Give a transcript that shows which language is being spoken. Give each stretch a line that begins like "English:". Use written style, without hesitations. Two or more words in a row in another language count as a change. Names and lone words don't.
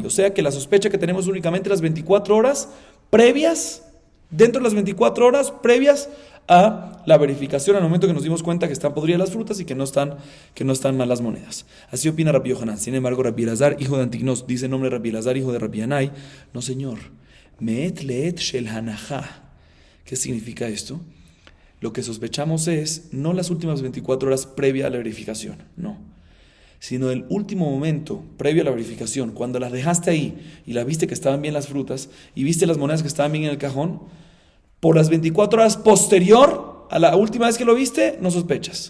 Spanish: O sea que la sospecha que tenemos únicamente las 24 horas previas, dentro de las 24 horas previas a la verificación, al momento que nos dimos cuenta que están podridas las frutas y que no están mal las monedas. Así opina Rabbi Yohanan. Sin embargo, Rabbi Elazar, hijo de Antignos, dice el nombre de Rabbi Elazar, hijo de Rabbi Yanai, no señor,
Hebrew: מעת לעת של הנחה.
Spanish: ¿Qué significa esto? Lo que sospechamos es no las últimas 24 horas previa a la verificación, no, sino el último momento previo a la verificación, cuando las dejaste ahí y la viste que estaban bien las frutas y viste las monedas que estaban bien en el cajón, por las 24 horas posterior a la última vez que lo viste, no sospechas.